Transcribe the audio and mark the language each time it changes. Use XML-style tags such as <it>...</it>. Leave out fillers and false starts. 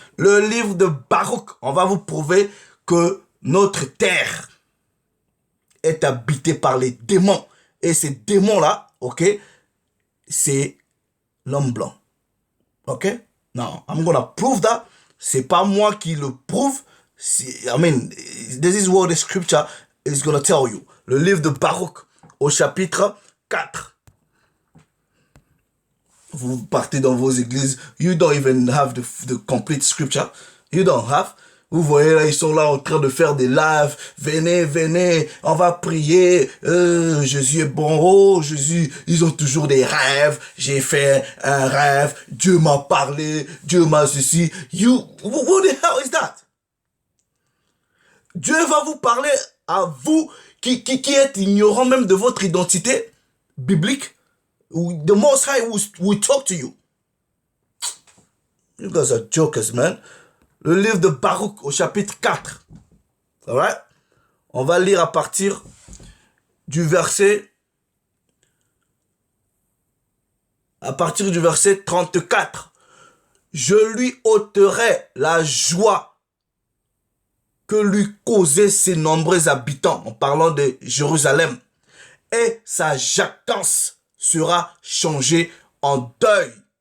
<fr>Le livre de Baruch, on va vous prouver que notre terre est habitée par les démons. Et ces démons-là, ok, c'est l'homme blanc. Ok?</fr> <en>Now, I'm gonna prove that.</en> <fr>C'est pas moi qui le prouve.</fr> <en>I mean, this is what the scripture is gonna tell you.</en> <fr>Le livre de Baruch, au chapitre 4. Vous partez dans vos églises,</fr> <en>you don't even have the complete scripture. You don't have.</en> <fr>Vous voyez là, ils sont là en train de faire des lives. Venez, on va prier. Jésus est bon. Oh, Jésus, ils ont toujours des rêves. J'ai fait un rêve. Dieu m'a parlé. Dieu m'a ceci.</fr> <en>What the hell is that?</en> <fr>Dieu va vous parler à vous qui êtes ignorant même de votre identité biblique.</fr> <en>The Most High will talk to you. You guys are jokers, man.</en> <fr>Le livre de Baruch au chapitre 4. Alright? On va lire à partir du verset 34. Je lui ôterai la joie que lui causaient ses nombreux habitants, en parlant de Jérusalem, et sa jactance sera changée en deuil.</fr>